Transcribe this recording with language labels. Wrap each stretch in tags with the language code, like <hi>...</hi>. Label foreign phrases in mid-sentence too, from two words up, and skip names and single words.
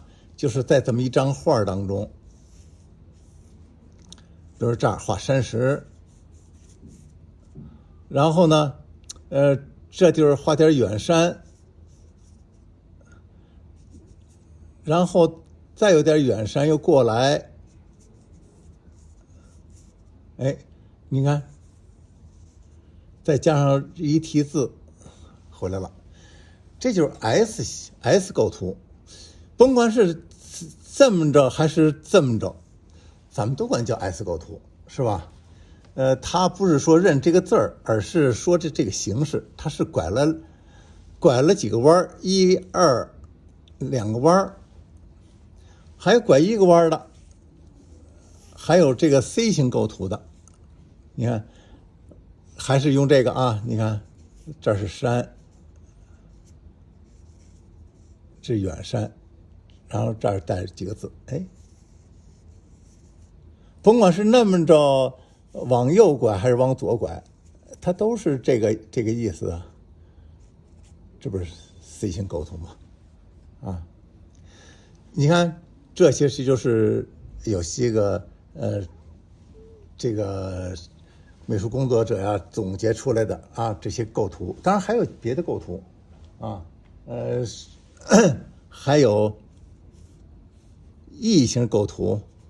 <zh>就是在這麼一張畫當中，比如這兒畫山石，然後呢，這地兒畫點遠山，然後再有點遠山又過來，哎，你看，再加上一題字回來了，這就是 S 構圖。甭管是這麼着還是這麼着，咱們都管叫 S 構圖，是吧？它不是說認這個字兒，而是說這個形式，它是拐了幾個彎，一二兩個彎，還有拐一個彎的，還有這個 C 型構圖的。你看，還是用這個啊，你看這是山，這是遠山，然後這兒帶着幾個字，哎，甭管是那麼着往右拐還是往左拐，它都是這個意思啊。這不是 C 型構圖嗎？啊，你看這些就是有些個這個美術工作者呀總結出來的啊，這些構圖。當然還有別的構圖啊，還有異型構圖。</zh>